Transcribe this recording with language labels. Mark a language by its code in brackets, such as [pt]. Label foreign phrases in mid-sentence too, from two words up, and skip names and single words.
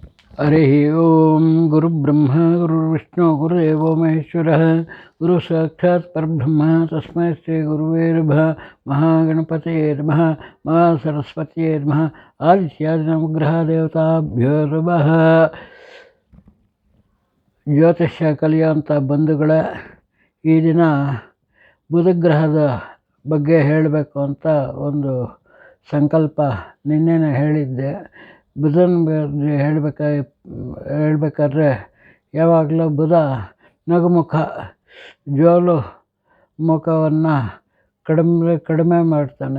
[sa] हरिः ओं गुरुब्रह्म गुरुर्विष्णु गुरुदेवो महेश्वरः गुरु साक्षात् परब्रह्म तस्मै श्री गुरुवे नमः। महागणपतये नमः। महासरस्वत्यै नमः। आदित्यादिनवग्रಹದೇವತಾಭ್ಯೋ ನಮಃ. [kn] ಜ್ಯೋತಿಷ್ಯ ಕಲಿಯುವಂಥ ಬಂಧುಗಳ ಈ ದಿನ ಬುಧಗ್ರಹದ ಬಗ್ಗೆ ಹೇಳಬೇಕು ಅಂತ ಒಂದು ಸಂಕಲ್ಪ ನಿನ್ನೆನೇ ಹೇಳಿದ್ದೆ. ಬುಧನ ಬಗ್ಗೆ ಹೇಳಬೇಕಾದ್ರೆ ಯಾವಾಗಲೂ ಬುಧ ನಗುಮುಖ ಜೋಲು ಮುಖವನ್ನು ಕಡಿಮೆ ಮಾಡ್ತಾನೆ.